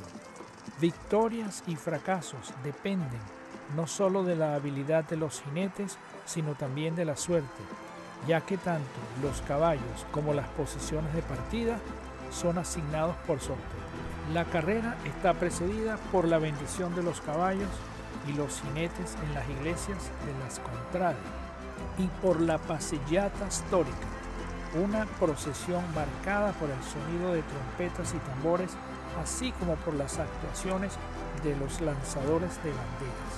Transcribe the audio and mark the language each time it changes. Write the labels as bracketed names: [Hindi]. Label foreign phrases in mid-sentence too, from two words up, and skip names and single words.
[Spanish] Victorias y fracasos dependen no solo de la habilidad de los jinetes, sino también de la suerte, ya que tanto los caballos como las posiciones de partida son asignados por sorteo. La carrera está precedida por la bendición de los caballos y los jinetes en las iglesias de las contrades y por la [Italian] passeggiata storica, [Spanish] una procesión marcada por el sonido de trompetas y tambores, así como por las actuaciones de los lanzadores de banderas.